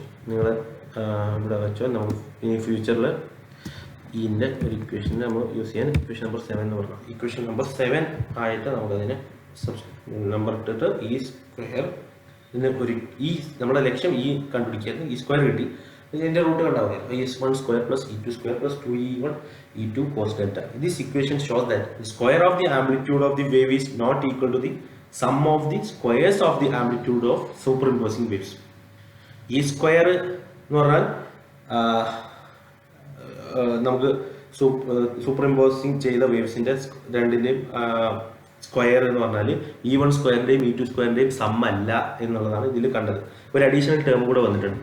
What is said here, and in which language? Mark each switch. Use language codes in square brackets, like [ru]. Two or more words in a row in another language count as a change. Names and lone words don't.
[ml] നിങ്ങൾ ഇവിടെ വെച്ചാൽ നമുക്ക് ഇനി ഫ്യൂച്ചറിൽ ഇതിൻ്റെ ഒരു ഇക്വേഷൻ നമ്മൾ യൂസ് ചെയ്യാൻ [en] equation number [ml] 7 എന്ന് പറഞ്ഞു. [en] equation number [ml] 7 ആയിട്ട് നമുക്കതിനെ നമ്പർ ഇട്ടിട്ട് ഈ സ്ക്വയർ, ഇതിന് ഒരു ഈ നമ്മുടെ ലക്ഷ്യം ഈ കണ്ടുപിടിക്കായിരുന്നു. ഈ സ്ക്വയർ കിട്ടി, ഇതിൻ്റെ റൂട്ട് കണ്ടാവുക. [en] e1 square plus e2 square plus 2e1 e2 cos delta. This equation shows that the square of the amplitude of the wave is not equal to the sum of the squares of the amplitude of superimposing waves. [ml] ഈ സ്ക്വയർ എന്ന് പറഞ്ഞാൽ നമുക്ക് സൂപ്പർഇമ്പോസിങ് ചെയ്ത വേവ്സിൻ്റെ രണ്ടിൻ്റെയും സ്ക്വയർ എന്ന് പറഞ്ഞാൽ e1 സ്ക്വയറിൻ്റെയും e2 സ്ക്വയറിൻ്റെയും സം അല്ല എന്നുള്ളതാണ് ഇതിൽ കണ്ടത്. ഒരു [en] additional term [ml] കൂടെ വന്നിട്ടുണ്ട്.